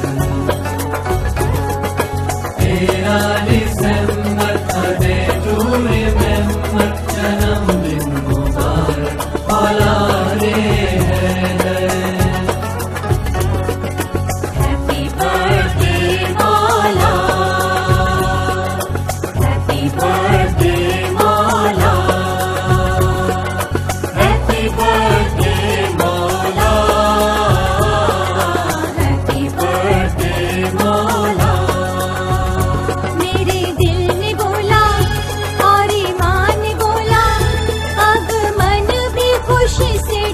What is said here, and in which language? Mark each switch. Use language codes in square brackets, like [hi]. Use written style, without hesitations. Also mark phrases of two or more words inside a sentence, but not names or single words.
[en] तेरा December, a day to remember, [hi] जन्मदिन मुबारक हो आले हैदर। [en] Happy birthday मौला, Happy birthday मौला, Happy birthday मौला, Happy birthday मौला। [hi] मेरे दिल ने बोला और ईमान ने बोला, आगमन भी खुशी से